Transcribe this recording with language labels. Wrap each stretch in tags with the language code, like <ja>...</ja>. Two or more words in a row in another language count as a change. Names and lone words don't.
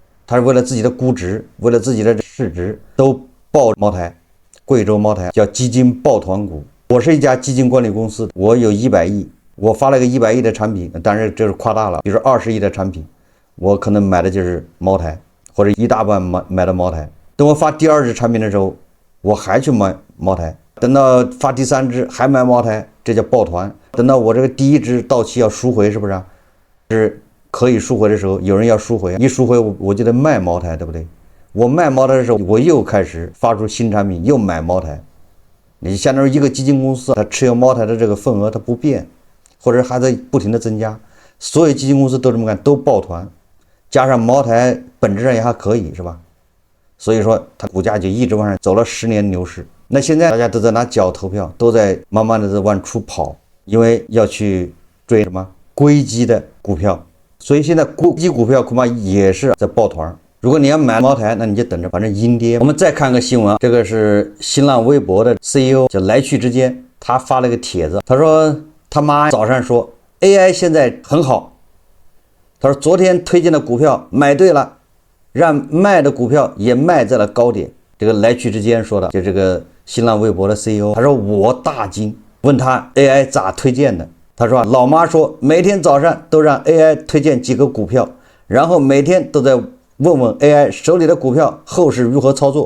<zh>他是为了自己的估值，为了自己的市值，都抱茅台，貴州茅台叫基金抱團股。我是一家基金管理公司，我有100億，我發了個100億的產品，但是這是誇大了，比如說20億的產品，我可能買的就是茅台，或者一大半買的茅台。等我發第2支產品的時候，我還去買茅台，等到發第3支還買茅台，這叫抱團。等到我這個第1支到期要贖回，是不是啊？是可以贖回的時候，有人要贖回，一贖回我就得賣茅台，對不對？我賣茅台的時候，我又開始發出新產品，又買茅台。你相當於一個基金公司，它持有茅台的這個份額它不變，或者還在不停的增加。所有基金公司都這麼幹，都抱團，加上茅台本質上也還可以，是吧？所以說它股價就一直往上走了10年牛市。那現在大家都在拿腳投票，都在慢慢的在往出跑，因為要去追什麼硅基的股票，所以現在硅基股票恐怕也是在抱團。如果你要買茅台，那你就等着，反正陰跌。我們再看個新聞，這個是新浪微博的 CEO 叫來去之間，他發了個帖子，他說他媽早上說 AI 現在很好，他說昨天推薦的股票買對了，讓賣的股票也賣在了高點。這個來去之間說的，就這個新浪微博的 CEO， 他說我大驚，問他 AI 咋推薦的，他說老媽說每天早上都讓 AI 推薦幾個股票，然後每天都在問問 AI 手裡的股票後市如何操作。</zh>